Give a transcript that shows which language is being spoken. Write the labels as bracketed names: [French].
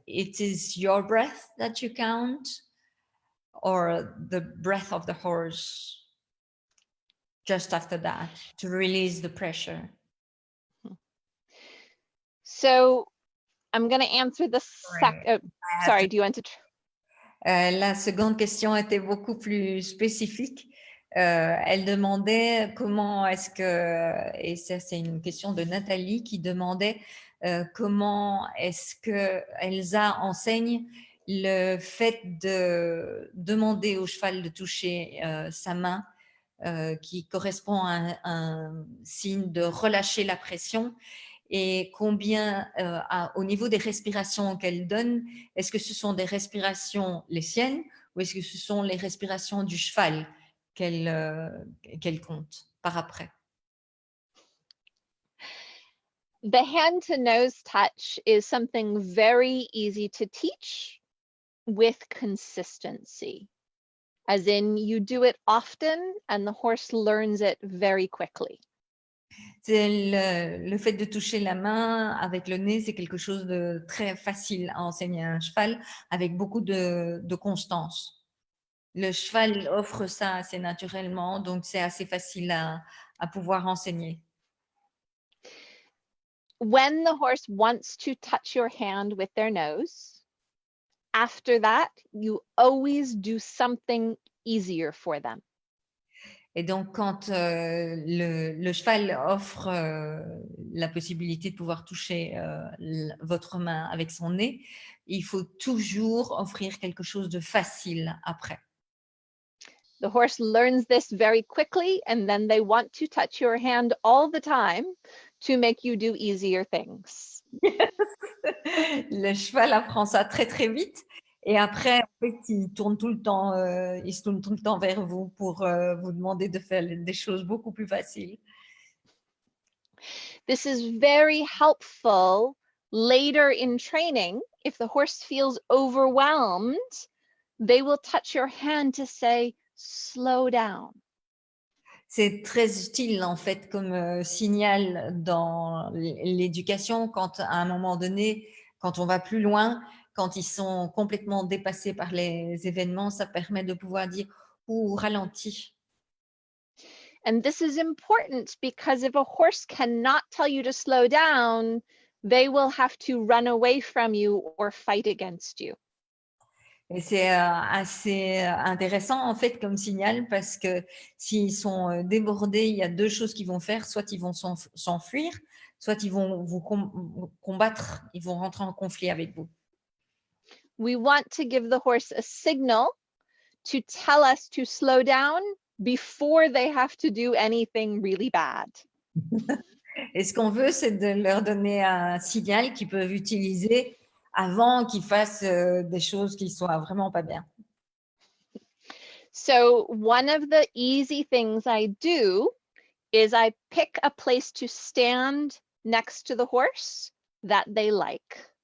[English] It is your breath that you count, or the breath of the horse just after that to release the pressure? So I'm going to answer the sorry, do you want to? [French] La seconde question était beaucoup plus spécifique. Elle demandait comment est-ce que, et ça c'est une question de Nathalie qui demandait comment est-ce que Elsa enseigne le fait de demander au cheval de toucher sa main, qui correspond à un signe de relâcher la pression, et combien au niveau des respirations qu'elle donne, est-ce que ce sont des respirations les siennes ou est-ce que ce sont les respirations du cheval qu'elle compte par après? [English] The hand to nose touch is something very easy to teach with consistency. As in, you do it often and the horse learns it very quickly. [French] C'est le fait de toucher la main avec le nez, c'est quelque chose de très facile à enseigner à un cheval avec beaucoup de constance. Le cheval offre ça assez naturellement, donc c'est assez facile à pouvoir enseigner. [English] When the horse wants to touch your hand with their nose, after that, you always do something easier for them. [French] Et donc, quand le cheval offre la possibilité de pouvoir toucher votre main avec son nez, il faut toujours offrir quelque chose de facile après. [English] The horse learns this very quickly, and then they want to touch your hand all the time to make you do easier things. [French] Le cheval apprend ça très, très vite. Et après, en fait, il tourne tout le temps, il se tourne tout le temps vers vous pour vous demander de faire des choses beaucoup plus faciles. [English] This is very helpful later in training. If the horse feels overwhelmed, they will touch your hand to say, slow down. [French] C'est très utile en fait comme signal dans l'éducation quand à un moment donné, quand on va plus loin, quand ils sont complètement dépassés par les événements, ça permet de pouvoir dire « Ouh, ralentis ». [English] And this is important because if a horse cannot tell you to slow down, they will have to run away from you or fight against you. [French] Et c'est assez intéressant en fait comme signal parce que s'ils sont débordés, il y a deux choses qu'ils vont faire. Soit ils vont s'enfuir, soit ils vont vous combattre, ils vont rentrer en conflit avec vous. [English] We want to give the horse a signal to tell us to slow down before they have to do anything really bad. [French] Et ce qu'on veut, c'est de leur donner un signal qu'ils peuvent utiliser avant qu'ils fassent des choses qui soient vraiment pas bien. [English] So one of the easy things I do is I pick a place to stand next to the horse that they like.